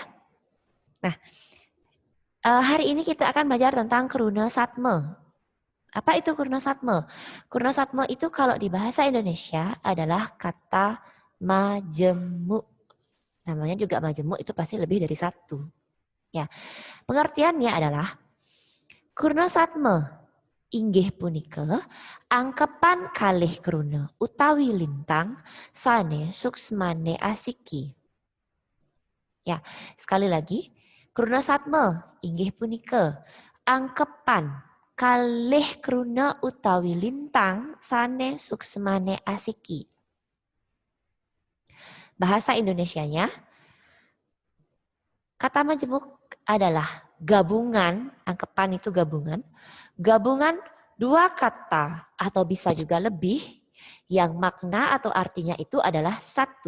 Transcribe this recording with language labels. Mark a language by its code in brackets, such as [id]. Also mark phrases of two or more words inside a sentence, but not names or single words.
[id] Nah, hari ini kita akan belajar tentang Krune Satme. Apa itu Krune Satme? Krune Satme itu kalau di bahasa Indonesia adalah kata majemuk. Namanya juga majemuk, itu pasti lebih dari 1. Ya. Pengertiannya adalah [ban] Krune Satme inggih punika angkepan kalih krune utawi lintang sane suksmane asiki. [id] Ya, sekali lagi [ban] Krune Satme inggih punika angkepan kalih krune utawi lintang sane suksmane asiki. [id] Bahasa Indonesianya, Kata majemuk adalah gabungan, angkepan itu gabungan dua kata atau bisa juga lebih yang makna atau artinya itu adalah satu.